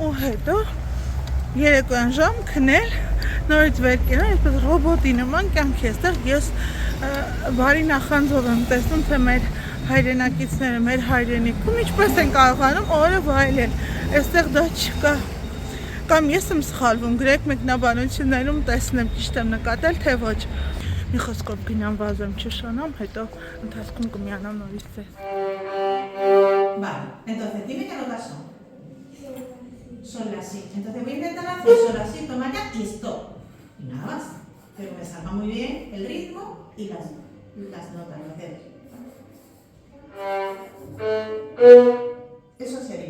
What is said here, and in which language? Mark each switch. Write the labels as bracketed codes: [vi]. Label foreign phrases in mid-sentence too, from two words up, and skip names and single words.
[hy] ու հետո երեկոյան ժամ քնել, նորից վեր կենալ, այսպես ռոբոտի նման կյանք է այստեղ, ես բարի նախանձով եմ տեսնում, թե մեր հայրենակիցները, մեր հայրենիքում ինչպես են կարողանում օրը վայելել, այստեղ դա չկա, կամ ես եմ սխալվում, գրեք մեկնաբանություններում տեսնեմ ճիշտ եմ նկատել, թե ոչ, մի խոսքով գնամ վազեմ չշանամ, հետո ընթացքում կմիանամ նորից ձեզ։ [es] Vale, entonces dime qué notas son. Son las 6. Entonces voy a intentar hacer son las 6, toma ya y stop. Y nada más. Pero me salga muy bien el ritmo y las notas, los dedos. Eso sería.